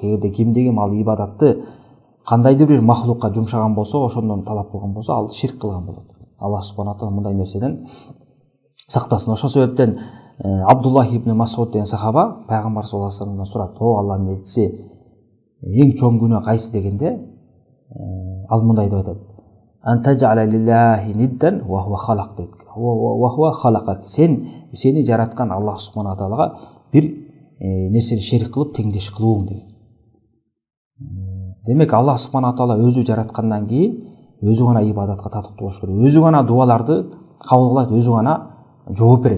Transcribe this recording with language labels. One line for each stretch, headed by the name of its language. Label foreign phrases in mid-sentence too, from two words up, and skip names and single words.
Kyrgyz: Эгерде кимдигим ал ибадатты кандайдыр бир махлукка жумшаган болсо, ошондон талап кылган болсо, ал ширк кылган болот. Алла
Arabic: سبحانه وتعالى
Kyrgyz: мындай нерседен сақтасын. Ошол себептен Абдуллах ибн Масуд деген сахаба пайгамбар
Arabic: صلى الله عليه وسلم
Kyrgyz: сурап, о Алланын элчиси, эң чоң күнөө кайсы дегенде, ал мындай деп айтат:
Arabic: أن تجعل لله ندا وهو خلق
Kyrgyz: дейт.
Arabic: وهو خلقك.
Kyrgyz: Сени жараткан Аллах
Arabic: سبحانه وتعالى
Kyrgyz: бир нерсени шерик кылып теңдеш кылууң деген. Демек Аллах
Arabic: سبحانه وتعالى
Kyrgyz: өзү жараткандан кийин өзү гана ибадатка татыктуу болуш керек. Өзү гана дуаларды кабыл кылат, өзү гана жооп берет.